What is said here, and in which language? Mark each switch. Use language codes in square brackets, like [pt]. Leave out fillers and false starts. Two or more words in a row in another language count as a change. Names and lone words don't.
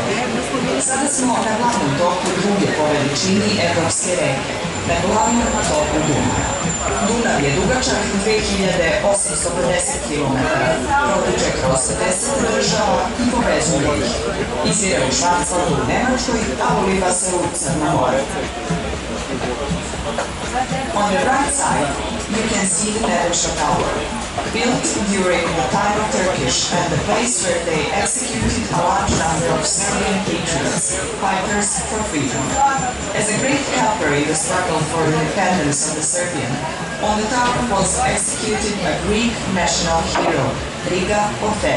[sr] Sada smo na glavnom toku druge po veličini evropske reke, na glavnom toku Dunava. Dunav je dugačak 2850 km, protiče kroz 10 država i povezuje ih. Izvire u Švarcvaldu u Nemačkoj, a uliva se u Crno more. [en] On the right side, you can see the Nebojša Tower, built during the time of Turkish and the place where they executed a large number of Serbian patriots, fighters for freedom. As a great helper in the struggle for the independence of the Serbian, on the tower was executed a Greek national hero, Riga Ofer.